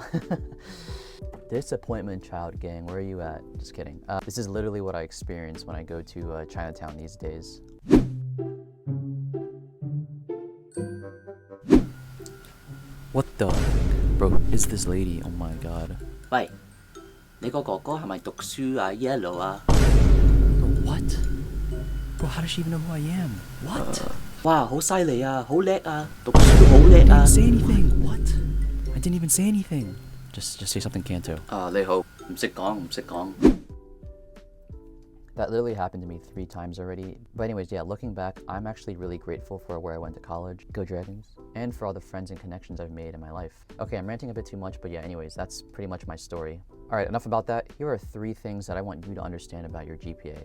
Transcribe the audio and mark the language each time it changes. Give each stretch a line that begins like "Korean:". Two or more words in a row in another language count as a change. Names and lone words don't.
English: Disappointment child, gang, where are you at? Just kidding. This is literally what I experience when I go to Chinatown these days. What the? Bro, is this lady? Oh my god.
Cantonese: 喂，你個哥哥係咪讀書啊 ？Yellow 啊？
English: What? Bro, how does she even know who I am? What?
Cantonese: 哇，好犀利啊，好叻啊，讀書好叻
English: I didn't 啊 even！ say anything. What? I didn't even say anything. Just say something, Kanto.
Cantonese: 你好，唔識講，唔識講。
English: That literally happened to me 3 times already. But anyways, yeah, looking back, I'm actually really grateful for where I went to college. Go Dragons. And for all the friends and connections I've made in my life. Okay, I'm ranting a bit too much, but yeah, anyways, that's pretty much my story. Alright, enough about that. Here are 3 things that I want you to understand about your GPA.